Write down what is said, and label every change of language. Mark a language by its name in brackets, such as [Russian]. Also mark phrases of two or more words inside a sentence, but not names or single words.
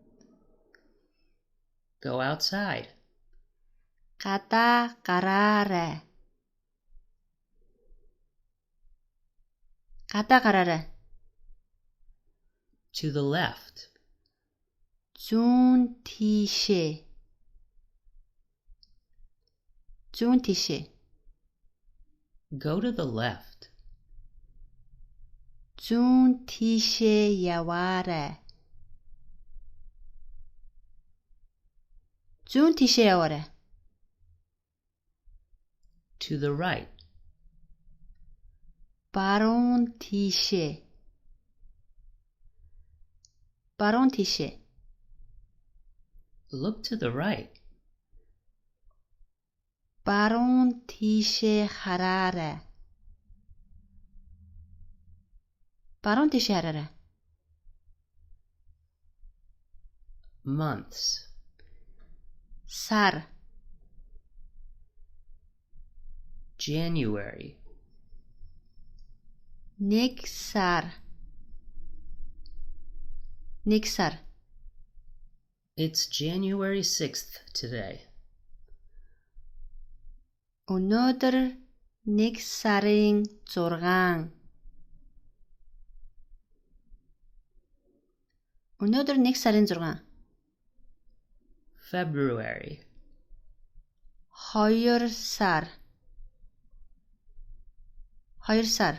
[English] Go outside. [Mongolian] Гадаа гараарай. Гадаа гараарай. [English] To the left. [Mongolian] Зүүн тийшээ. Зүүн тийшээ. [English] Go to the left. [Mongolian] Зүүн тийшээ яваарай. Зүүн тийшээ яваарай. [English] To the right. [Mongolian] Баруун тийшээ. Баруун тийшээ. [English] Look to the right. [Mongolian] Баруун тийшээ хараарай. Баруун тийшээ хараарай. [English] Months. [Mongolian] Сар. [English] January. [Mongolian] Нэг сар. Нэг сар. [English] It's January 6th today. [Mongolian] Өнөөдөр нэг сарын 6. Өнөөдөр нэг сарын 6. [English] February. [Mongolian] 2 сар. 2 сар.